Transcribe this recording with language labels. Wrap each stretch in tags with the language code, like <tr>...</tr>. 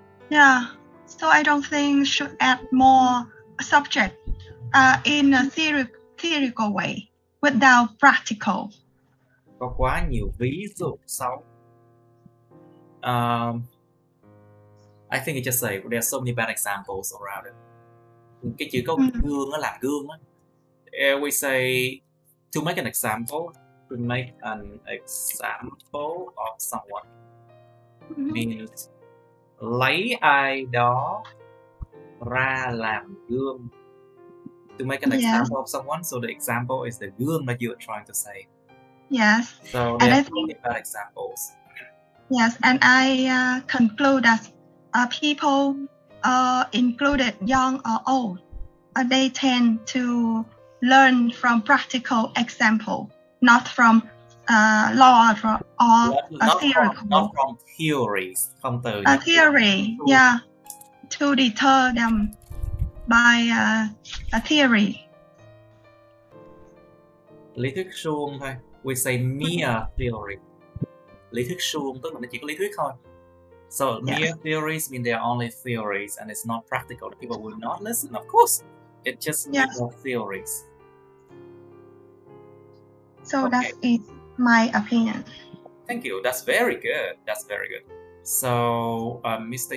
<en>Yeah, so I don't think should add more subject in a theoretical way without practical.</en> <vi>Có quá nhiều ví dụ xấu.</vi> <en>I think it just say there are so many bad examples around it.</en> <vi>Cái chữ có gương nó làm gương á.</vi> <en>We say to make an example, to make an example of someone means</en> <vi>lấy ai đó ra làm gương.</vi> <en>To make an example of someone, so the example is the gương that you are trying to say. Yes. So there are so many bad examples. Yes, and I conclude that people, included young or old, they tend to learn from practical example, not from law or theoretical. Not from theories.</en> <vi>Không từ</vi> <en>theory, yeah, to deter them by a theory.</en> <vi>Lý thuyết suông thôi.</vi> <en>We say mere theory.</en> <vi>Lý thuyết suông tức là nó chỉ có lý thuyết thôi.</vi> <en>So mere theories mean they are only theories and it's not practical. The people will not listen. Of course, it's just mere theories. So that is my opinion. Thank you. That's very good. That's very good. So, Mr.</en>